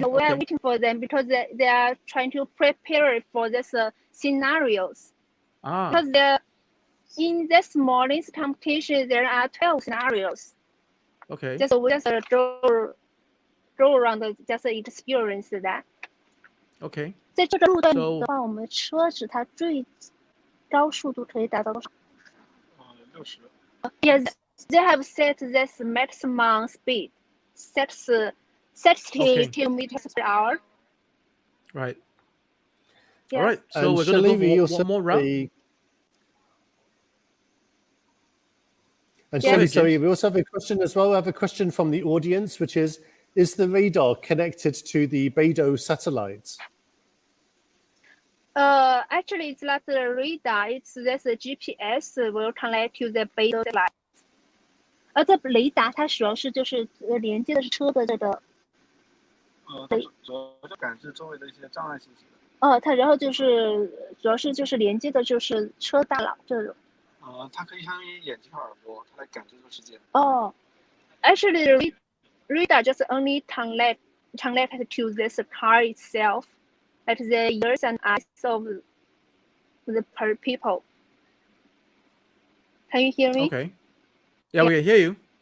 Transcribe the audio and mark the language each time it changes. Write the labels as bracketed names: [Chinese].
[English] We are waiting for them because they are trying to prepare for this scenarios. Because in this morning's competition, there are 12 scenarios. Okay. We just go around, just experience that. Okay. [Chinese] 在这个路段里的话，我们车子它最高速度可以达到多少？60。 [English] Yes, they have set this maximum speed, 60 kilometers per hour. Right. Yes. All right. So we're gonna go for one more round. And Yeah. Shelley, James. sorry, we also have a question as well. We have a question from the audience, which is the radar connected to the Beidou satellites? Actually, it's not the radar. It's this GPS will connect to the Beidou satellite. [Chinese] 这雷达它主要是就是连接的是车的这个。它主要就感知周围的一些障碍信息的。它然后就是主要是就是连接的就是车大脑这种。它可以相当于眼睛和耳朵，它来感知这个世界。 [English] Actually, radar just only connect to this car itself, like the ears and eyes of the people. Can you hear me? Okay. Yeah, we can hear you.